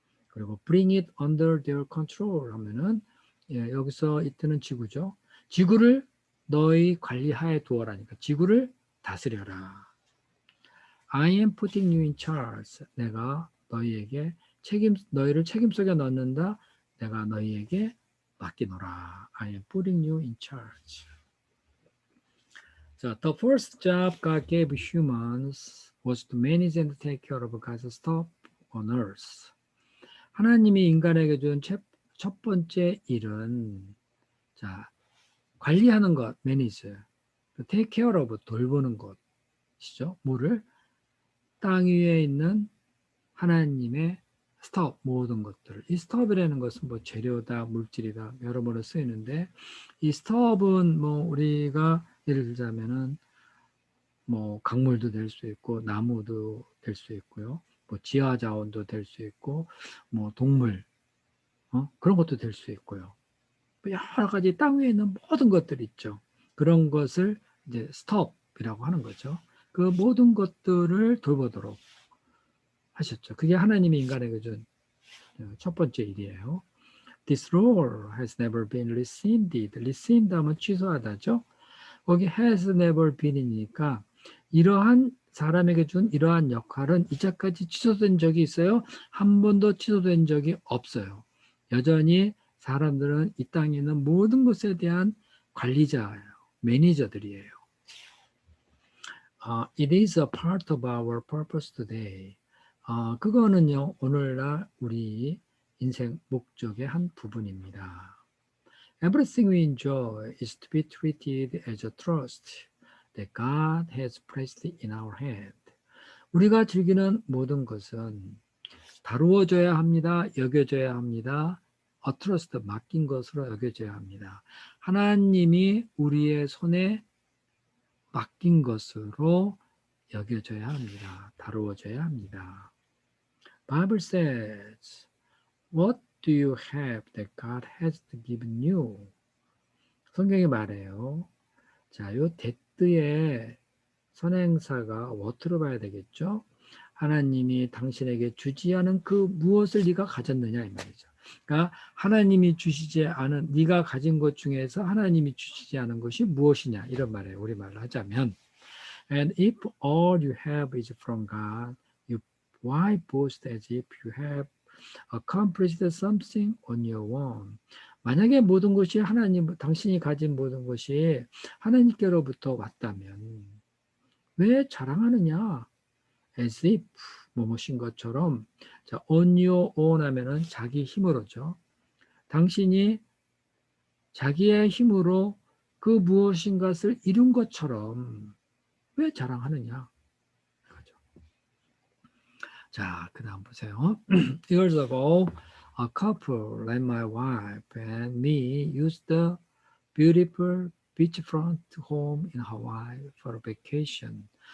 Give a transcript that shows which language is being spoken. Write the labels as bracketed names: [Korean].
[Korean] 그리고 [English] bring it under their control [Korean] 하면은 여기서 이때는 지구죠. 지구를 너희 관리하에 두어라니까 지구를 다스려라. [English] I am putting you in charge. [Korean] 내가 너희를 책임 속에 넣는다. 내가 너희에게 맡기노라. [English] I am putting you in charge. 자, the first job God gave humans was to manage and take care of God's stuff on earth. [Korean] 하나님이 인간에게 준 첫 번째 일은 자, 관리하는 것, 매니저. [English] take care of, [Korean] 돌보는 것이죠. 뭐를? 땅 위에 있는 하나님의 스톱, 모든 것들을. 이 스톱이라는 것은 뭐 재료다, 물질이다, 여러모로 쓰이는데, 이 스톱은 뭐 우리가 예를 들자면은 뭐 강물도 될 수 있고, 나무도 될 수 있고요. 뭐 지하 자원도 될 수 있고, 뭐 동물, 그런 것도 될 수 있고요. 여러 가지 땅 위에 있는 모든 것들이 있죠. 그런 것을 이제 스톱이라고 하는 거죠. 그 모든 것들을 돌보도록 하셨죠. 그게 하나님이 인간에게 준 첫 번째 일이에요. [English] This role has never been rescinded. [Korean] rescind 하면 취소하다죠. 거기 [English] has never been [Korean] 이니까 이러한 사람에게 준 이러한 역할은 이제까지 취소된 적이 있어요? 한 번도 취소된 적이 없어요. 여전히 사람들은 이 땅에 있는 모든 것에 대한 관리자예요. 매니저들이에요. [English] It is a part of our purpose today. [Korean] 그거는요, 오늘날 우리 인생 목적의 한 부분입니다. [English] Everything we enjoy is to be treated as a trust that God has placed in our hand. [Korean] 우리가 즐기는 모든 것은 다루어져야 합니다. 여겨져야 합니다. [English] A trust, [Korean] 맡긴 것으로 여겨져야 합니다. 하나님이 우리의 손에 맡긴 것으로 여겨져야 합니다. 다루어져야 합니다. [English] Bible says, What do you have that God has given you? [Korean] 성경이 말해요. 자, 요 that의 선행사가 what로 봐야 되겠죠? 하나님이 당신에게 주지 않은 그 무엇을 네가 가졌느냐 이 말이죠. 그러니까 하나님이 주시지 않은 네가 가진 것 중에서 하나님이 주시지 않은 것이 무엇이냐 이런 말이에요. 우리말로 하자면 [English] And if all you have is from God, you why boast as if you have accomplished something on your own. [Korean] 만약에 모든 것이 하나님, 당신이 가진 모든 것이 하나님께로부터 왔다면 왜 자랑하느냐? [English] As if [Korean] 뭐뭐신 것처럼 자, [English] on your own [Korean] 하면은 자기 힘으로죠. 당신이 자기의 힘으로 그 무엇인 것을 이룬 것처럼 왜 자랑하느냐? 그죠. 자, 그 다음 보세요. [English] Years ago, a couple like my wife and me used the beautiful beachfront home in Hawaii for a vacation.